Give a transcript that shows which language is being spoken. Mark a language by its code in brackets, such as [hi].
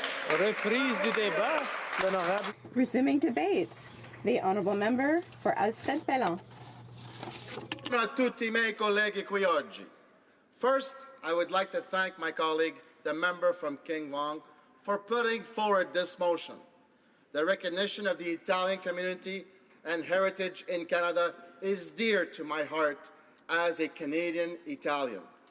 [fr] Reprise du débat, l'honorable. [en] Resuming debate, the honourable member for Alfred Pellan. [it] Buongiorno a tutti I miei colleghi qui oggi. [en] First, I would like to thank my colleague, the member from King Wong, for putting forward this motion. The recognition of the Italian community and heritage in Canada is dear to my heart as a Canadian Italian.